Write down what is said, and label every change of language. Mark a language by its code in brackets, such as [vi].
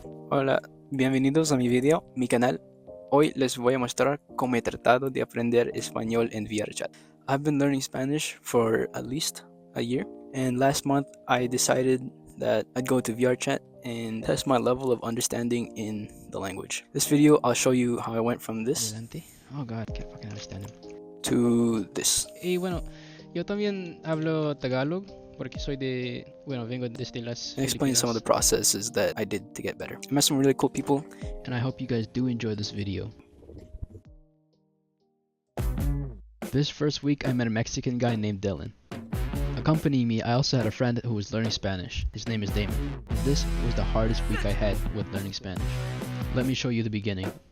[es] Hola, bienvenidos a mi video, mi canal. Hoy les voy a mostrar cómo he tratado de aprender español en vrchat. [en] I've been learning Spanish for at least a year, and last month I decided that I'd go to vrchat and test my level of understanding in the language. This video I'll show you how I went from this [es] Adelante. [en] Oh god, can't fucking understand him. to this. [es] Y bueno, yo también hablo Tagalog porque soy de, bueno, vengo desde las [en] And explain some of the [es] Filipinas. [en] processes that I did to get better. I met some really cool people. And I hope you guys do enjoy this video. This first week I met a Mexican guy named Dylan. Accompanying me, I also had a friend who was learning Spanish. His name is Damon. This was the hardest week I had with learning Spanish. Let me show you the beginning.